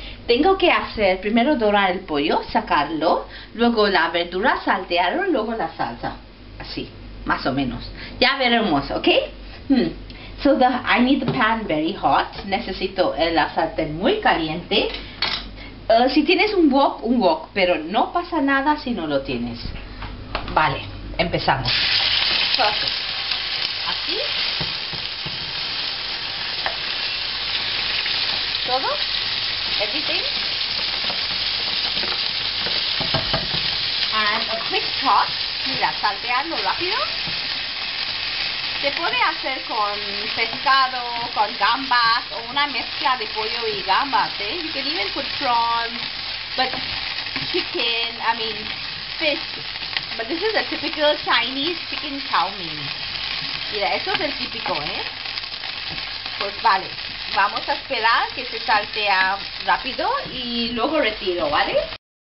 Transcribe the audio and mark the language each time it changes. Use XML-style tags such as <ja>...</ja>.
<es>Tengo que hacer primero dorar el pollo, sacarlo, luego la verdura, saltearlo, luego la salsa. Así, más o menos. Ya veremos, ¿ok?</es> <en>So I need the pan very hot.</en> <es>Necesito la sartén muy caliente. Si tienes un wok, pero no pasa nada si no lo tienes. Vale, empezamos. Perfect. Así. Todo. Everything.</es> <en>And a quick toss.</en> <es>Mira, saltearlo rápido. Se puede hacer con pescado, con gambas o una mezcla de pollo y gambas, ¿eh?</es> <en>You can even put prawns, but chicken, fish. But this is a typical Chinese chicken chow mein.</en> <es>Mira, eso es el típico, ¿eh? Pues vale, vamos a esperar que se saltea rápido y luego retiro, ¿vale?</es>